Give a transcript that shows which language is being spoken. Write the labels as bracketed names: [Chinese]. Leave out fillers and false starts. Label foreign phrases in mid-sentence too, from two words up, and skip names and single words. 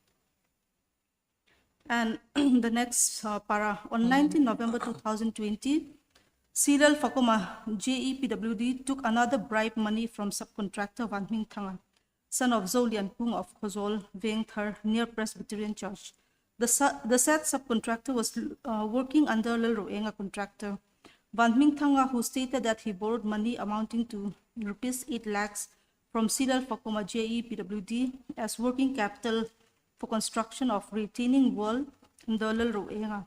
[English] And the next para, on 19 November 2020, Silal Fakuma JEPWD took another bribe money from subcontractor Van Ming Thanga, son of Zolian Pung of Khozol, Veng Thar, near Presbyterian Church. The said subcontractor was working under Lel Roenga contractor Van Ming Thanga, who stated that he borrowed money amounting to rupees 8 lakhs from Silal Fakuma JEPWD as working capital for construction of retaining wall in the Lel Roenga.